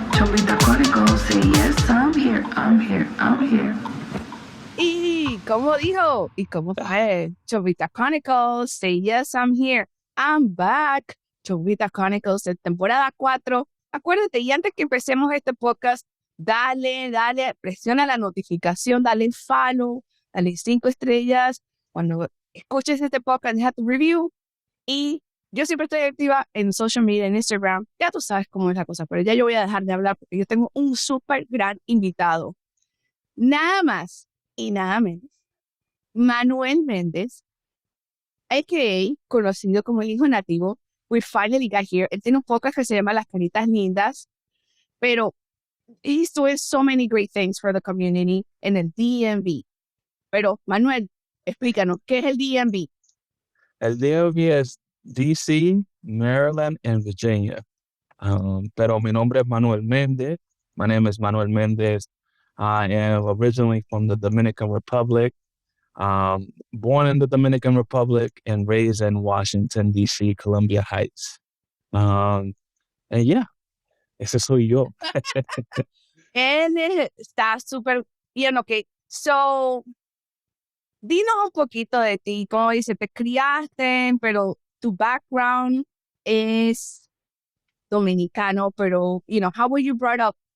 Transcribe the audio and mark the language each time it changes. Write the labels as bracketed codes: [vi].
[en] Chomita Chronicles, say yes, I'm here, I'm here, I'm here. [es] ¿Y cómo dijo? ¿Y cómo fue? [en] Chovita Chronicles, say yes, I'm here, I'm back. [es] Chovita Chronicles de temporada 4. Acuérdate, y antes que empecemos este podcast, dale, presiona la notificación, dale follow, dale 5 estrellas. Cuando escuches este podcast, deja tu review. Y yo siempre estoy activa en social media, en Instagram. Ya tú sabes cómo es la cosa, pero ya yo voy a dejar de hablar porque yo tengo un súper gran invitado. Nada más y nada menos. Manuel Méndez, a.k.a. conocido como el hijo nativo. [en] We finally got here. [es] Él tiene un podcast que se llama Las Caritas Lindas, pero [en] he's doing so many great things for the community [es] en el DMV. Pero, Manuel, explícanos, ¿qué es el DMV? El DMV es DC, Maryland, and Virginia. Pero mi nombre es Manuel Méndez. [en] My name is Manuel Méndez. I am originally from the Dominican Republic, born in the Dominican Republic and raised in Washington, D.C., Columbia Heights. And yeah, [es] ese soy yo. Él está súper bien, ok. So, dinos un poquito de ti, como dice, te criaste, pero tu background es dominicano, pero, [en] how were you brought up?